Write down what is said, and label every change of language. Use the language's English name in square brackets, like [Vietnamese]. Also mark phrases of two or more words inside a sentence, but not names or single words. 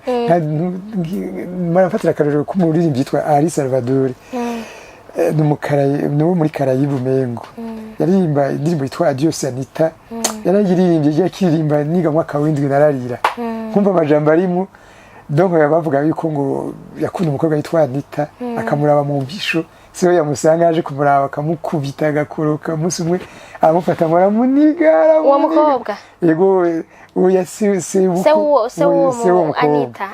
[Rundi] marafatira akarero k'umuririmbyi yitwa Ari Salvador n'uwo muri Karayibu Mengo yaririmba indirimbo yitwa Adios Anita yarayiririmbye yakiririmba niga mwaka w'indwi nararira kumva amajambo arimo donc bavuga yuko ngo yakunda umukobwa yitwa Anita akamuraba mu mbisho siyo yamusanga aje kumuraba akamukubita agakoroka umunsi umwe amufata ngo aramunigara uwo mukobwa yego uya se Anita